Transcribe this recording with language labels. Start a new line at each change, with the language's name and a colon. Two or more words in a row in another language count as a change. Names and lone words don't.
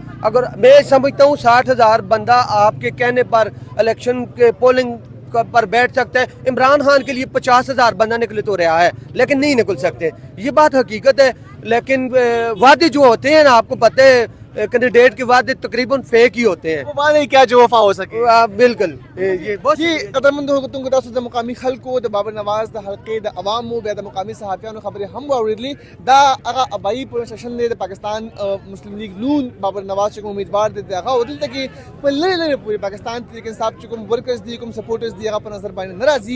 Urdu: اگر میں سمجھتا ہوں 60,000 بندہ آپ کے کہنے پر الیکشن کے پولنگ پر بیٹھ سکتا ہے. عمران خان کے لیے 50,000 بندہ نکلے تو رہا ہے, لیکن نہیں نکل سکتے. یہ بات حقیقت ہے. لیکن وعدے جو ہوتے ہیں نا, آپ کو پتہ ہے کینڈیڈیٹ کے وعدے تقریباً فیک ہی ہوتے ہیں. وہ وعدے کیا جو وفا ہو سکے. بالکل. یہ
Pashto: جی قدرمند حکومت کو تاسو د مقامی خلکو د بابر نواز د حلقې د عوامو بیا د مقامی صحافیانو خبرې هم واورېدلې. دا هغه ابایي
English: police station
Pashto: دی د پاکستان مسلم لیگ نون بابر نواز چې کوم امیدوار دی هغه دلته کې په لرې لرې پورې پاکستان تحریک انصاف چې کوم ورکرز دي کوم سپورټرز دي هغه په نظر باندې نه راځي.